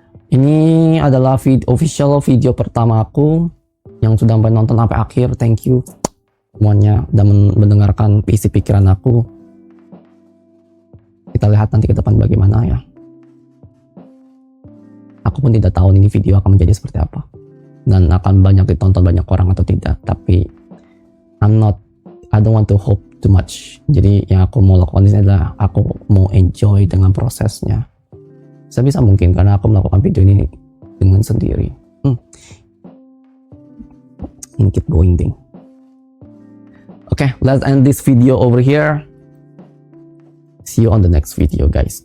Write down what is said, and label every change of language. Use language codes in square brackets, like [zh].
[id] Ini adalah official video pertama aku yang sudah sampai nonton sampai akhir. [en] Thank you [id] semuanya udah mendengarkan isi pikiran aku. Kita lihat nanti ke depan bagaimana ya. Aku pun tidak tahu ini video akan menjadi seperti apa dan akan banyak ditonton banyak orang atau tidak. [en] Tapi I don't want to hope too much. [id] Jadi yang aku mau lakukan ini adalah aku mau enjoy dengan prosesnya sebisa mungkin, karena aku melakukan video ini dengan sendiri. [en] Keep going thing. Okay, let's end this video over here. See you on the next video, guys.